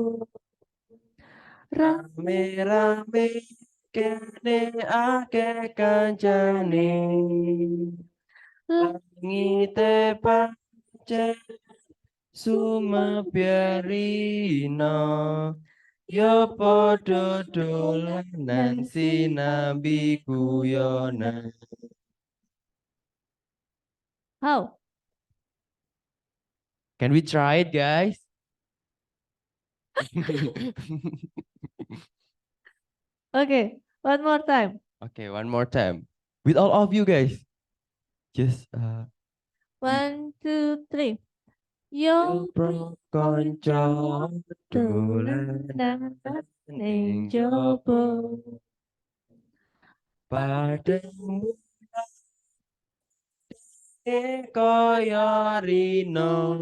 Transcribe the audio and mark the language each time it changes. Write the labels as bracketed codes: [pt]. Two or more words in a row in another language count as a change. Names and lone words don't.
[jv] Rame-rame kene akeh kancane. Langite pancen sumepyarina. Yo padha dolanan sinambi guyonan. [en] How? Can we try it, guys? Okay, one more time. Okay, one more time. With all of you guys. Just 1, 2, 3. [jv] Yo Yo pro konco dolanan ing jopo. Padamu kaya rino.